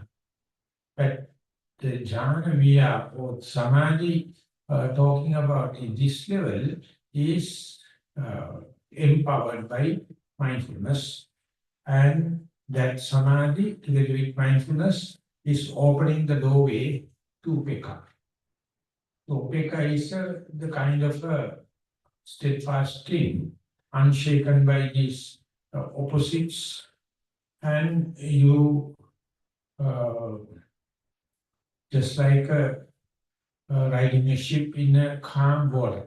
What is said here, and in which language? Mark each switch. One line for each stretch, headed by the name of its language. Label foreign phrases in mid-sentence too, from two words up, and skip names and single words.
English: But the jhana we are, or samadhi, talking about in this level is empowered by mindfulness, and that samadhi together with mindfulness is opening the doorway to upekha. So upekha is the kind of steadfast thing, unshaken by these opposites, and you just like riding a ship in a calm water.